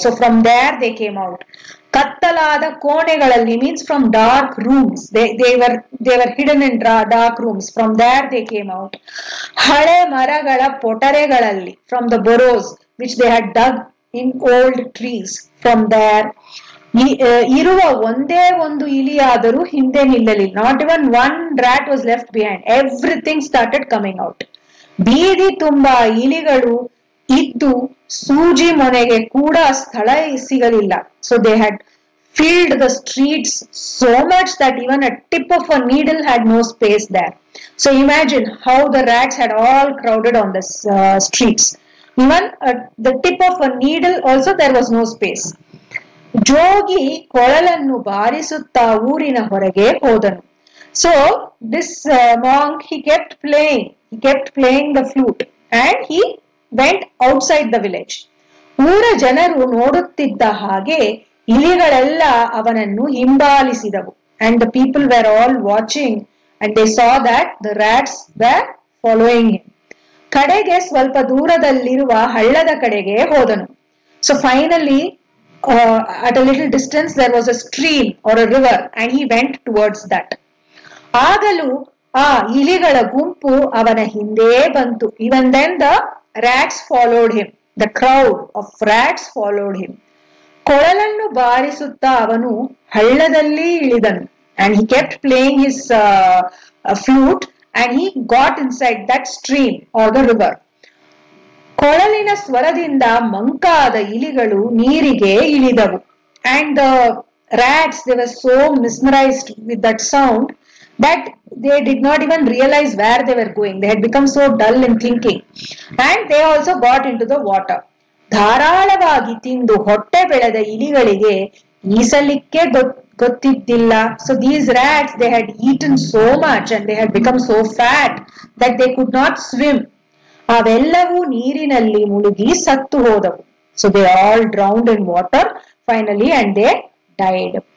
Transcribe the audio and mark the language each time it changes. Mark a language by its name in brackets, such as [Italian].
[English] So from there they came out. [Kannada] Kattalada konegalalli [English] means from dark rooms. They were hidden in dark rooms. From there they came out. [Kannada] Hale maragala potaregalalli, [English] from the burrows which they had dug in old trees. From there. [Kannada] ಇರುವ ಒಂದೇ ಒಂದು ಇಲಿಯಾದರೂ ಹಿಂದೆ ನಿಲ್ಲಲಿಲ್ಲ. [English] Not even one rat was left behind. Everything started coming out. [Kannada] ಬೀದಿ ತುಂಬಾ ಇಲಿಗಳು ಇದ್ದು ಸೂಜಿ ಮೊನೆಗೆ ಕೂಡ ಸ್ಥಳ ಸಿಗಲಿಲ್ಲ. [English] So they had filled the streets so much that even a tip of a needle had no space there. So imagine how the rats had all crowded on the streets. Even the tip of a needle also there was no space. [Kannada] ಜೋಗಿ ಕೊಳಲನ್ನು ಬಾರಿಸುತ್ತಾ ಊರಿನ ಹೊರಗೆ ಹೋದನು. [English] So this monk, he kept playing the flute and he went outside the village. [Kannada] ಊರ ಜನರು ನೋಡುತ್ತಿದ್ದ ಹಾಗೆ ಇಲಿಗಳೆಲ್ಲ ಅವನನ್ನು ಹಿಂಬಾಲಿಸಿದವು. [English] And the people were all watching and they saw that the rats were following him. [Kannada] ಕಡೆಗೆ ಸ್ವಲ್ಪ ದೂರದಲ್ಲಿರುವ ಹಳ್ಳದ ಕಡೆಗೆ ಹೋದನು. [English] So finally at a little distance there was a stream or a river and he went towards that. [Kannada] ಆಗಲೂ ಆ ಇಲಿಗಳ ಗುಂಪು ಅವನ ಹಿಂದೆ ಬಂತು. [English] Even then the rats followed him. The crowd of rats followed him. [Kannada] ಕೊಳಲನ್ನು ಬಾರಿಸುತ್ತಾ ಅವನು ಹಳ್ಳದಲ್ಲಿ ಇಳಿದನು. [English] And he kept playing his flute and he got inside that stream or the river. [Kannada] ಕೊಳಲಿನ ಸ್ವರದಿಂದ ಮಂಕಾದ ಇಲಿಗಳು ನೀರಿಗೆ ಇಳಿದವು. [English] And the rats, they were so mesmerized with that sound that they did not even realize where they were going. They had become so dull in thinking. And they also got into the water. [Kannada] ಧಾರಾಳವಾಗಿ ತಿಂದು ಹೊಟ್ಟೆ ಬೆಳೆದ ಇಲಿಗಳಿಗೆ ಈಸಲಿಕ್ಕೆ ಗೊತ್ತಿದ್ದಿಲ್ಲ. [English] So these rats, they had eaten so much and they had become so fat that they could not swim. [Kannada] ಅವೆಲ್ಲವೂ ನೀರಿನಲ್ಲಿ ಮುಳುಗಿ ಸತ್ತು ಹೋದವು. [English] So they all drowned in water finally and they died.